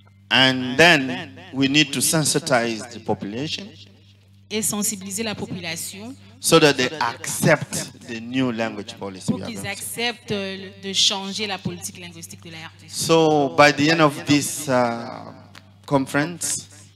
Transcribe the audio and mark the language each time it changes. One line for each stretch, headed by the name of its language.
English: And then we need to sensitize the population
French: Et sensibiliser la population
English: so that they accept the new language policy.
French: pour qu'ils acceptent de changer la politique linguistique de la RDC.
English: So by the end of this conference,